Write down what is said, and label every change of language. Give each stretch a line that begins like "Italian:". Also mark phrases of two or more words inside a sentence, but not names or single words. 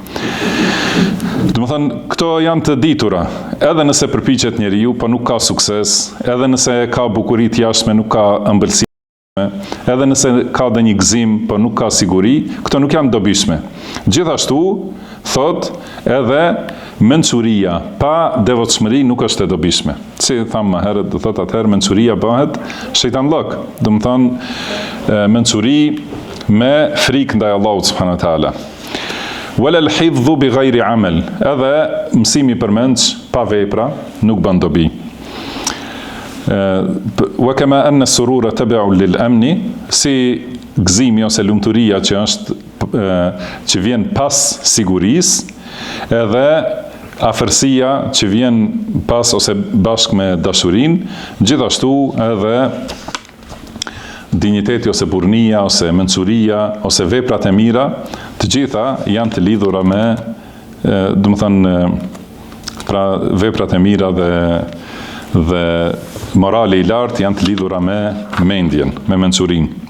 Albanian: Do të thënë, këto janë të ditura, edhe nëse përpiqet njeriu, po nuk ka sukses, edhe nëse ka bukuri të jashtme, nuk ka ëmbëlsi, edhe nëse ka dhe një gëzim, po nuk ka siguri, këto nuk janë dobishme. Gjithashtu, thot, edhe mençuria pa devotshmëri nuk është e dobishme. Si thamë më herët, do thot atëherë mençuria bëhet shejtanllok. Do të thonë mençuri me frikë ndaj Allahut
Arabic: سبحانه وتعالى. ولا الحفظ بغير عمل,
Albanian: edhe mësimi për mendsh pa vepra nuk bën dobi.
Arabic: وكما أن السرور تابع للأمن,
Albanian: si gëzimi ose lumturia që vjen pas sigurisë, edhe afërsia që vjen pas ose bashkë me dashurinë, gjithashtu edhe dinjiteti ose burnia ose mençuria ose veprat e mira, të gjitha janë të lidhura me, do të thënë, pra veprat e mira dhe morali i lartë janë të lidhura me mendjen, me mençurinë.